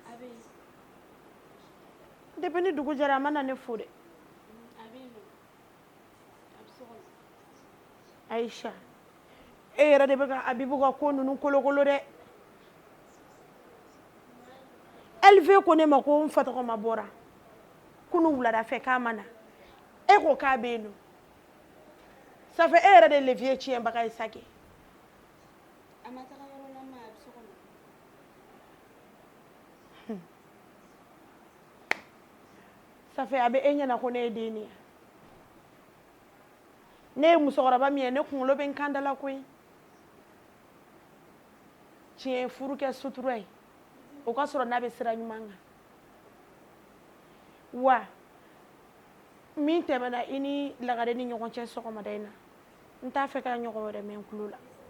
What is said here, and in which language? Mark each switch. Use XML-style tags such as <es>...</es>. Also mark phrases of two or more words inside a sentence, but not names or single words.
<bm>depuis ni dugu jɛra a ma na ne fo dɛ Aisha e yɛrɛ de bɛ ka Abibu ka ko ninnu kolokolo dɛ LV ko ne ma ko n fa tɔgɔma bɔra kunu wulada fɛ k'a ma na e ko k'a bɛ yen nɔ</bm> <fr>ça fait</fr> <bm>e yɛrɛ de levier tiɲɛbaga ye sake a ma taga yɔrɔ la ma a bɛ so kɔnɔ</bm> <fr>ça fait</fr> <bm>a bɛ e ɲɛna ko ne ye den ye ne ye musokɔrɔba min ye ne kunkolo bɛ n kan da la koyi tiɲɛ ye furu kɛ sutura ye o ka sɔrɔ n'a bɛ sira ɲuman kan wa min tɛmɛna i ni lagare ni ɲɔgɔn cɛ sɔgɔmada in na n t'a fɛ ka ɲɔgɔn wɛrɛ mɛn n tulo la</bm>